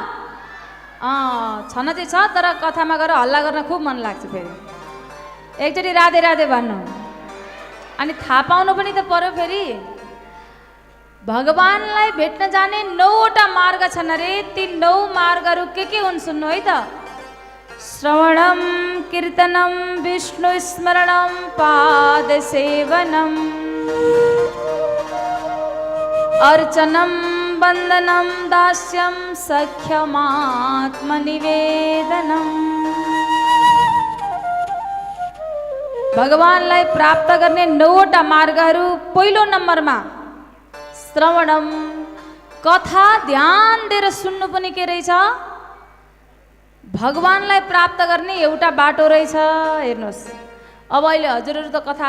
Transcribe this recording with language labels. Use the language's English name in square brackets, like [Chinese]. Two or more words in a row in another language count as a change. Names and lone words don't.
[Nepali] छन चाहिँ छ तर कथामा गएर हल्ला गर्न खुब मन लाग्छ फेरि एकचोटि राधे राधे भन्नु अनि थाहा पाउनु पनि त पर्यो फेरि भगवानलाई भेट्न जाने 9वटा मार्ग छन् अरे ती 9 मार्गहरू के हुन् सुन्नु है त [Sanskrit] श्रवणम कीर्तनम विष्णु स्मरणम पाद सेवनम अर्चनम वंदनम दास्यम सख्यमात्मनिवेदनम [Nepali] भगवानलाई प्राप्त गर्ने 9वटा मार्गहरू पहिलो नम्बरमा श्रवणम कथा ध्यान दिएर सुन्नु पनि के रहेछ भगवानलाई प्राप्त गर्ने एउटा बाटो रहेछ हेर्नुहोस् अब अहिले हजुरहरू त कथा